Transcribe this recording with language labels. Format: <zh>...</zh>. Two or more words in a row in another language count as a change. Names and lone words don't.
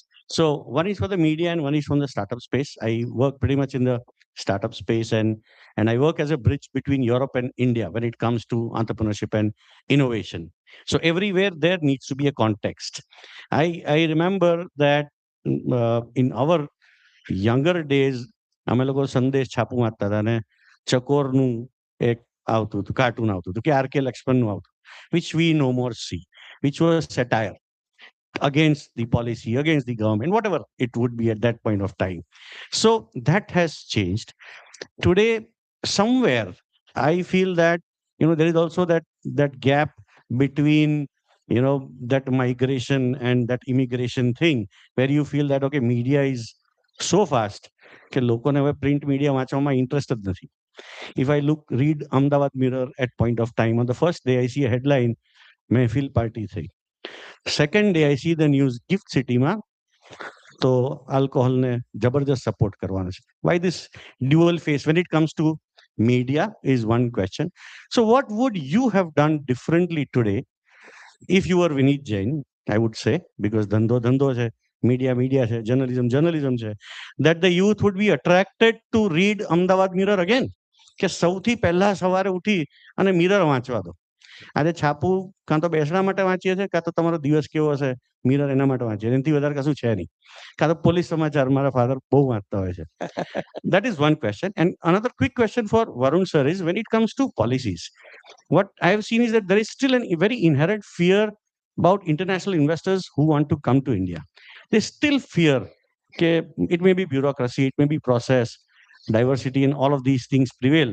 <en>So one is for the media and one is from the startup space. I work pretty much in the startup space, and I work as a bridge between Europe and India when it comes to entrepreneurship and innovation. So everywhere there needs to be a context. I remember that in our younger days,</en> <gu>અમે લોકો સંદેશ છાપું વાંચતા હતા ને ચકોરનું એક આવતું હતું, કાર્ટૂન આવતું હતું કે આર.કે. લક્ષ્મણનું આવતું,</gu> <en>which we no more see, which was satire against the policy, against the government, whatever it would be at that point of time. So that has changed. Today, somewhere, I feel that, there is also that gap between, that migration and that immigration thing, where you feel that, okay, media is so fast</en> <gu>કે લોકોને હવે પ્રિન્ટ મીડિયા વાંચવામાં ઇન્ટરેસ્ટ જ નથી.</gu> <en>If I read Ahmedabad Mirror at point of time, on the first day I see a headline,</en> <gu>મહેફિલ પાર્ટી થઈ.</gu> <en>Second day I see the news, gift city</en> <gu>માં તો આલ્કોહોલને જબરજસ્ત સપોર્ટ કરવાનો છે.</gu> <en>Why this dual face when it comes to media is one question. So what would you have done differently today if you were Vineet Jain, I would say, because</en> <gu>ધંધો છે, media છે,</gu> <en>journalism છે, that the youth would be attracted to read Ahmedabad Mirror again?</en> <gu>કે સૌથી પહેલા સવારે ઉઠી અને મિરર વાંચવા દો. આજે છાપું કાં તો બેસવા માટે વાંચીએ છીએ, કાં તો તમારો દિવસ કેવો હશે મિરર એના માટે વાંચીએ, એનાથી વધારે કશું છે નહીં. કાં તો પોલીસ સમાચાર મારા ફાધર બહુ વાંચતા હોય છે.</gu> <en>That is one question. And another quick question for Varun sir is, when it comes to policies, what I have seen is that there is still a very inherent fear about international investors who want to come to India. They still fear that it may be bureaucracy, it may be process, diversity, and all of these things prevail.</en>